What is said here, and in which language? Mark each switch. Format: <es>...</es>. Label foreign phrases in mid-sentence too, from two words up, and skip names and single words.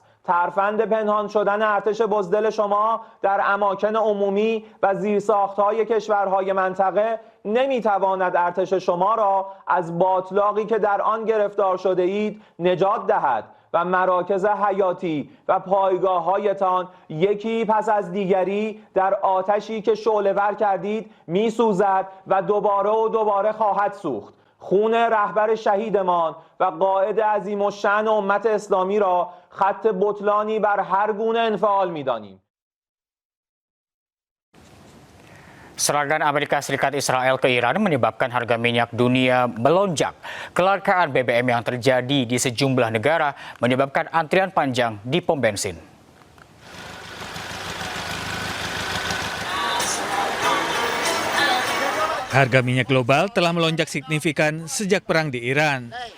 <fa>ترفند پنهان شدن ارتش بزدل شما در اماکن عمومی و زیرساختهای کشورهای منطقه نمیتواند ارتش شما را از باتلاقی که در آن گرفتار شده اید نجات دهد و مراکز حیاتی و پایگاه‌هایتان یکی پس از دیگری در آتشی که شعله‌ور کردید می‌سوزد و دوباره خواهد سوخت. خون رهبر شهیدمان و قائد عظیم الشأن امت اسلامی را خط بطلانی بر هر گونه انفعال می‌دانیم.</fa> <id>Serangan Amerika Serikat Israel ke Iran menyebabkan harga minyak dunia melonjak. Kelangkaan BBM yang terjadi di sejumlah negara menyebabkan antrian panjang di pom bensin. Harga minyak global telah melonjak signifikan sejak perang di Iran.</id>